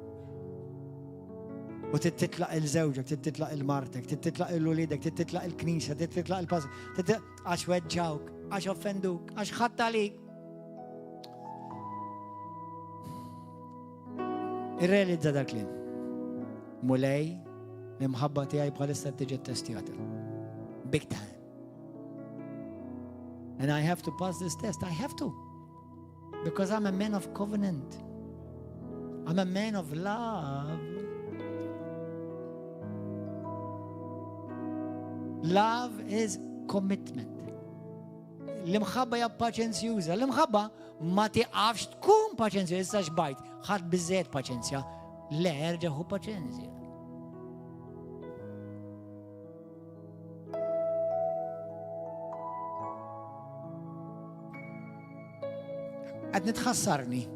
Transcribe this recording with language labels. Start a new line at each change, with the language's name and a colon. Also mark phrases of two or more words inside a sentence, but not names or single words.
Maltese: U titlaq il-żewġek, titlaq il-martek, titlaq il-ulidek, titlaq il-knisja, titlaq il-pas, għax weġġawk, għax offenduk, għax ħadd għalik. Irrealizza dak li. Mulej l-imħabba tiegħi bħalissa tiġi testjata.
English: Big time. And I have to pass this test. I have to. Because I'm a man of covenant. I'm a man of love. Love is commitment.
Maltese: L-imħabba hija paċenzjuża. L-imħabba ma tiqafx tkun paċenzjuża, issa xbajt, ħadd biżżejjed paċenzja. Le, erġa' hu paċenzja. Għad nitħassarni.